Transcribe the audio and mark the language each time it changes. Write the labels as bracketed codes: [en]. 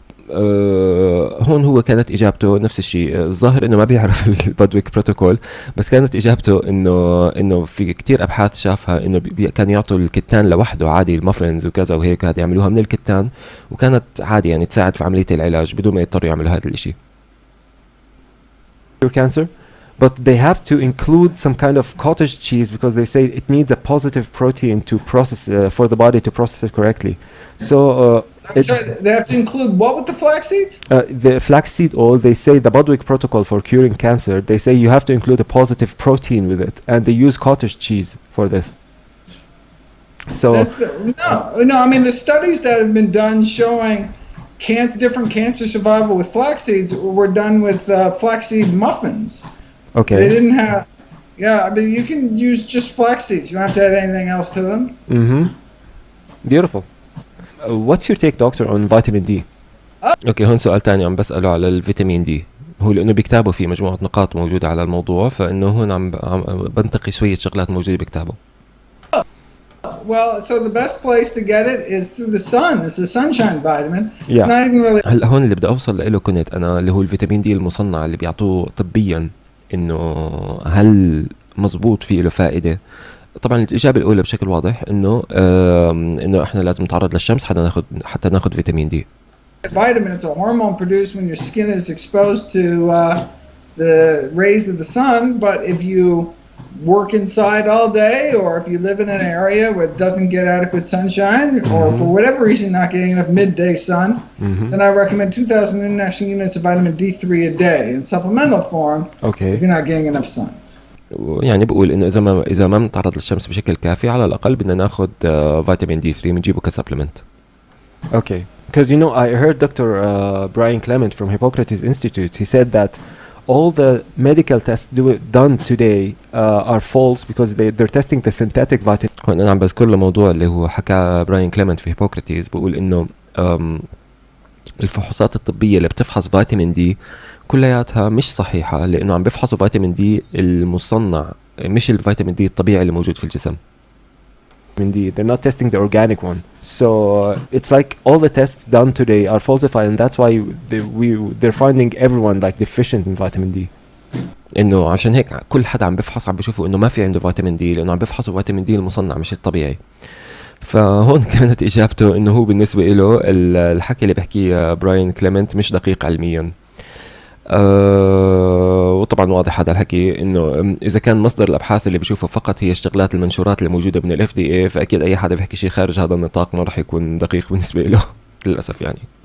[ar] هون هو كانت اجابته نفس الشيء. الظاهر انه ما بيعرف البادويك بروتوكول، بس كانت اجابته انه في كتير ابحاث شافها انه كان يعطوا الكتان لوحده عادي، المافنز وكذا وهيك هذا يعملوها من الكتان، وكانت عادي يعني تساعد في عمليه العلاج بدون ما يضطروا يعملوا هذا الشيء. [en] cancer, but they have to include some kind of cottage cheese because they say it needs a positive protein to process for the body to process it correctly. So Sorry, they have to include what with the flax seeds? the flaxseed oil, they say the Budwig protocol for curing cancer, they say you have to include a positive protein with it, and they use cottage cheese for this. So No, I mean the studies that have been done showing different cancer survival with flax seeds were done with flaxseed muffins. okay. They didn't have, yeah, I mean you can use just flax seeds. You don't have to add anything else to them. Beautiful. What's your take, doctor, on vitamin D? [ar] اوكي، هون سؤال تاني عم بسأله على الفيتامين دي. هو لانه بكتابه في مجموعة نقاط موجودة على الموضوع، فانه هون عم بنتقي شوية شغلات موجودة بكتابه. [en] Well, so the best place to get it is through the sun. It's a sunshine vitamin. Yeah. It's not even really. [ar] هلا هون اللي بدي اوصل له كنت انا، اللي هو الفيتامين دي المصنع اللي بيعطوه طبيا، انه هل مزبوط فيه له فائدة؟ طبعا الإجابة الأولى بشكل واضح إنه إحنا لازم نتعرض للشمس حتى ناخد فيتامين دي. [en] Vitamin, it's a hormone produced when your skin is exposed to the rays of the sun. But if you work inside all day, or if you live in an area where it doesn't get adequate sunshine, or for whatever reason not getting enough midday sun, then I recommend 2,000 international units of vitamin D3 a day in supplemental form. Okay. If you're not getting enough sun. [ar] يعني بقول إنه إذا ما بنتعرض للشمس بشكل كافي، على الأقل بدنا ناخد فيتامين D3 بنجيبه كسبلمنت. [en] Okay. Because you know, I heard Dr. Brian Clement from Hippocrates Institute. He said that all the medical tests done today are false because they're testing the synthetic vitamin. [ar] هون أنا عم بذكر له موضوع اللي هو حكى براين كليمنت في هيبوكراتيز، بقول إنه الفحوصات الطبية اللي بتفحص فيتامين دي كلياتها مش صحيحة، لأنه عم بفحصوا فيتامين دي المصنع، مش الفيتامين دي الطبيعي اللي موجود في الجسم. [en] They're not testing the organic one. So it's like all the tests done today are falsified, and that's why they're finding everyone like deficient in vitamin D. [ar] إنه عشان هيك كل حدا عم بفحص عم بيشوفوا إنه ما في عنده فيتامين دي، لأنه عم بفحصوا فيتامين دي المصنع مش الطبيعي. فهون كانت إجابته إنه هو بالنسبة له الحكي اللي بحكيه براين كليمنت مش دقيق علميا. وطبعا واضح هذا الحكي انه اذا كان مصدر الابحاث اللي بشوفه فقط هي الشغلات المنشورات اللي موجوده من الاف دي اي، فاكيد اي حدا بيحكي شيء خارج هذا النطاق ما راح يكون دقيق بالنسبه له للاسف يعني.